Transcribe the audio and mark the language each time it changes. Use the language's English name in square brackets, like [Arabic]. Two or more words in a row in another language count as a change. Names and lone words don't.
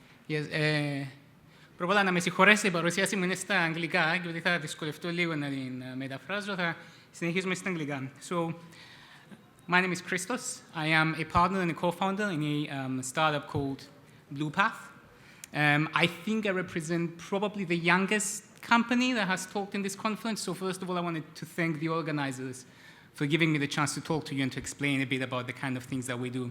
[English] Yes, [Greek] προβάλλα να με συγχωρέσετε, η παρουσίαση μου είναι στα αγγλικά, και ότι θα δυσκολευτώ λίγο να την μεταφράζω, θα συνεχίσουμε στα αγγλικά. [English] So, my name is Christos. I am a partner and a co-founder in a startup called Blupath. I think I represent probably the youngest company that has talked in this conference. So first of all, I wanted to thank the organizers for giving me the chance to talk to you and to explain a bit about the kind of things that we do.